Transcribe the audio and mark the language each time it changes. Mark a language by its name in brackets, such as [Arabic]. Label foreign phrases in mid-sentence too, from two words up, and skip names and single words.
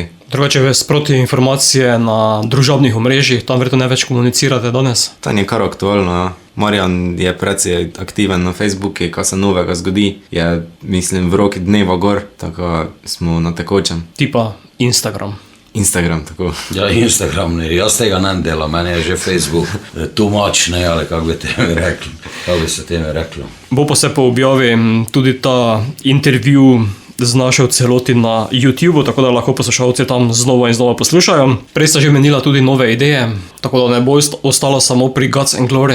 [Slovenian] Drugače, sproti informacije na družabnih omrežjih, tam verjetno največ komunicirate danes? Tam je kar aktualno, ja. Marjan je precej aktiven na Facebooku, kaj se novega zgodi, je, mislim, v roki dneva gor, tako smo na tekočem. Tipa Instagram. Instagram, tako. Ja, Instagram ne, jaz tega ne delam, meni je že Facebook [English] too much, [Slovenian] ne, ali kako bi se temi reklo. Bo pa se po objavi tudi ta intervju znašel celoti na YouTubeu, tako da lahko poslušalci tam znova in znova poslušajo. Prej sta že menila tudi nove ideje, tako da ne bo ostalo samo pri Guts and Glory.